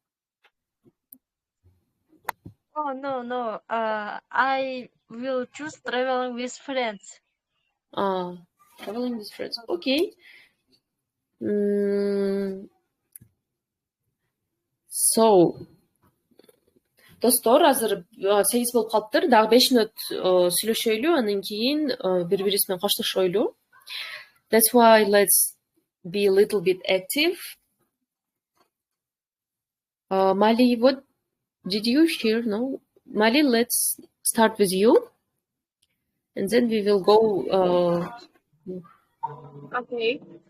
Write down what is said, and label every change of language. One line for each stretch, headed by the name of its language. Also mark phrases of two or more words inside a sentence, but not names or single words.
English: Oh no. I will choose traveling with friends. Traveling with friends. Okay. So,
Kyrgyz: достор, азыр 8 болуп калыптыр. Дагы 5 мүнөт сүйлөшөйлү, анан кийин бири-бирибиз менен коштошойлу.
English: That's why let's be a little bit active. Mali, what did you share? No, Mali, let's start with you, and then we will go. Okay.